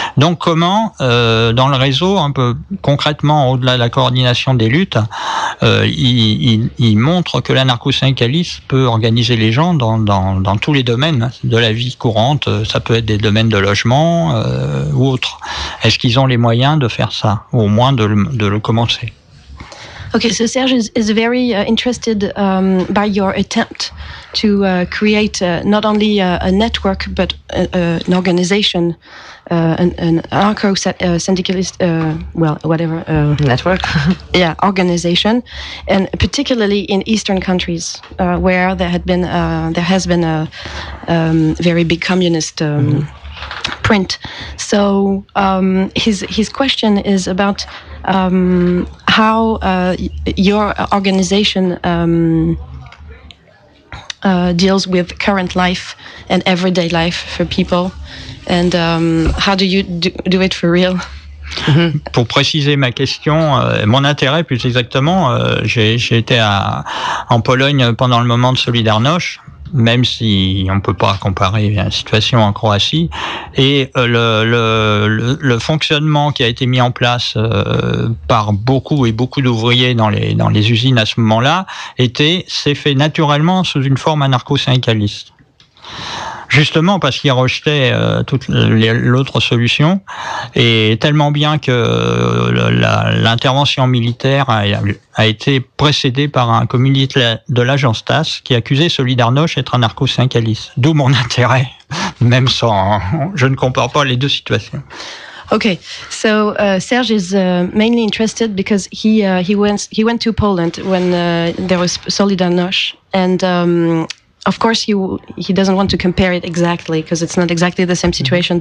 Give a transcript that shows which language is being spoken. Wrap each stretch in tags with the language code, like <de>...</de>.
<fr>Donc comment, dans le réseau, un peu concrètement, au-delà de la coordination des luttes, il montre que l'anarcho-syndicalisme peut organiser les gens dans tous les domaines de la vie courante, ça peut être des domaines de logement ou autres. Est-ce qu'ils ont les moyens de faire ça, ou au moins de le commencer?</fr> <en>Okay, so Serge is very interested by your attempt to create not only a network but an organization, an anarcho-syndicalist, network. Yeah, organization, and particularly in Eastern countries where there has been a very big communist print. So his question is about. How your organization deals with current life and everyday life for people, and how do you do it for real?</en> <fr>Pour préciser ma question, mon intérêt plus exactement, j'ai été en Pologne pendant le moment de Solidarność. même si on peut pas comparer la situation en Croatie. Et le fonctionnement qui a été mis en place par beaucoup et beaucoup d'ouvriers dans les usines à ce moment-là s'est fait naturellement sous une forme anarcho-syndicaliste. Justement parce qu'ils rejetaient toute l'autre solution, et tellement bien que l'intervention militaire a été précédée par un communiqué de l'agence TASS qui accusait Solidarność d'être anarcho-syndicaliste. D'où mon intérêt, même sans... Je ne compare pas les deux situations.</fr> <en>Okay, so Serge is mainly interested because he went to Poland when there was Solidarność, and of course, he doesn't want to compare it exactly because it's not exactly the same situation.</en>